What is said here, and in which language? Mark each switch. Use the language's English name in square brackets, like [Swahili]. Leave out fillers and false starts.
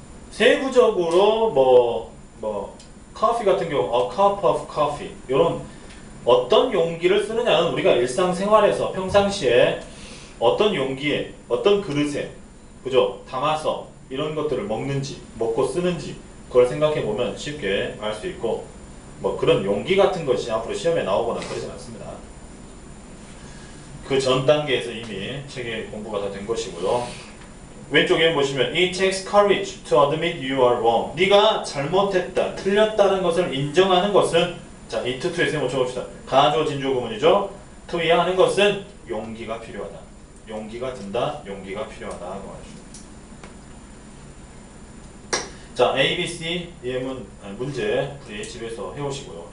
[Korean] 세부적으로 커피 같은 경우 a cup of coffee 이런 어떤 용기를 쓰느냐는 우리가 일상생활에서 평상시에 어떤 용기에 어떤 그릇에 그죠? 담아서 이런 것들을 먹고 쓰는지 그걸 생각해 보면 쉽게 알 수 있고 뭐 그런 용기 같은 것이 앞으로 시험에 나오거나 그러진 않습니다. 그 전 단계에서 이미 책의 공부가 다 된 것이고요. 왼쪽에 보시면 [English] It takes courage to admit you are wrong. [Korean] 네가 잘못했다, 틀렸다는 것을 인정하는 것은 자, it to에 세모 쳐봅시다. 가조 진조 구문이죠. to야 하는 것은 용기가 필요하다. 용기가 든다, 용기가 필요하다. 자, A, B, C 예문 문제 우리 집에서 해오시고요.